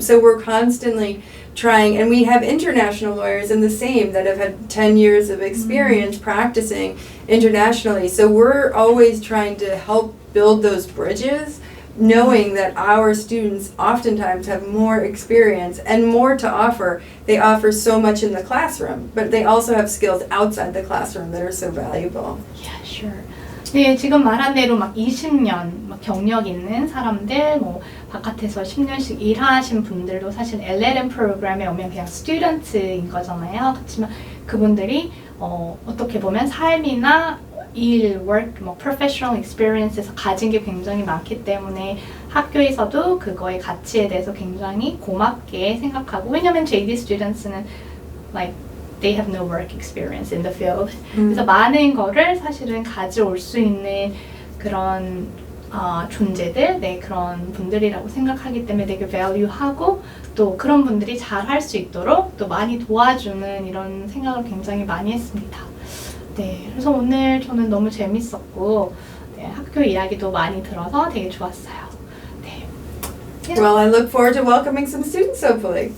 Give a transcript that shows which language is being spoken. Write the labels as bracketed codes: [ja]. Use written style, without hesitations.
[en] So we're constantly trying, and we have international lawyers in the same that have had 10 years of experience practicing internationally. So we're always trying to help build those bridges, knowing that our students oftentimes have more experience and more to offer. They offer so much in the classroom, but they also have skills outside the classroom that are so valuable. Yeah, sure. [ko] 네, 지금 말한 대로 막 20년 막 경력 있는 사람들, 뭐 바깥에서 10년씩 일하신 분들도 사실 LLM 프로그램에 오면 그냥 스튜던트인 거잖아요. 그렇지만 그분들이 어떻게 보면 삶이나 일, work, 뭐 professional experience에서 가진 게 굉장히 많기 때문에 학교에서도 그거의 가치에 대해서 굉장히 고맙게 생각하고, 왜냐면 JD students는 [en] like they have no work experience in the field. [ko] 그래서 많은 거를 사실은 가져올 수 있는 그런 존재들, 네, 그런 분들이라고 생각하기 때문에 되게 value하고 또 그런 분들이 잘 할 수 있도록 또 많이 도와주는 이런 생각을 굉장히 많이 했습니다. 네, 그래서 오늘 저는 너무 재밌었고, 네, 학교 이야기도 많이 들어서 되게 좋았어요. 네. Yeah. [en] Well, I look forward to welcoming some students, hopefully.